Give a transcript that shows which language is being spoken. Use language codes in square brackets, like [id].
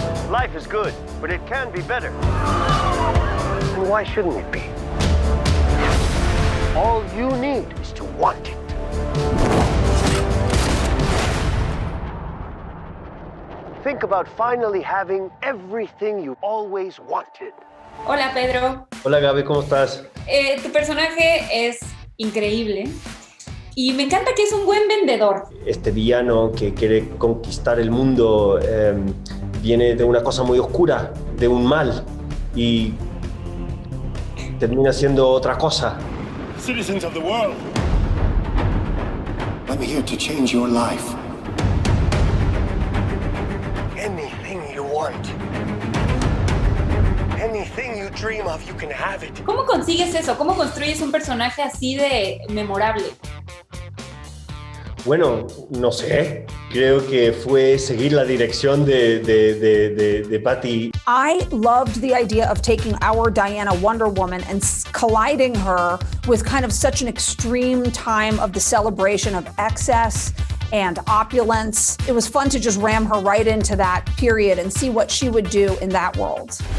[en] Life is good, but it can be better. And why shouldn't it be? All you need is to want it. Think about finally having everything you always wanted. [es] Hola, Pedro. Hola, Gabi, ¿cómo estás? Tu personaje es increíble y me encanta que es un buen vendedor. Este villano que quiere conquistar el mundo viene de una cosa muy oscura, de un mal, y termina siendo otra cosa. [en] Citizens of the world, I'm here to change your life. Anything you want. Anything you dream of, you can have it. [es] ¿Cómo consigues eso? ¿Cómo construyes un personaje así de memorable? Bueno, no sé. Creo que fue seguir la dirección de Patty. [en] I loved the idea of taking our Diana Wonder Woman and colliding her with kind of such an extreme time of the celebration of excess and opulence. It was fun to just ram her right into that period and see what she would do in that world.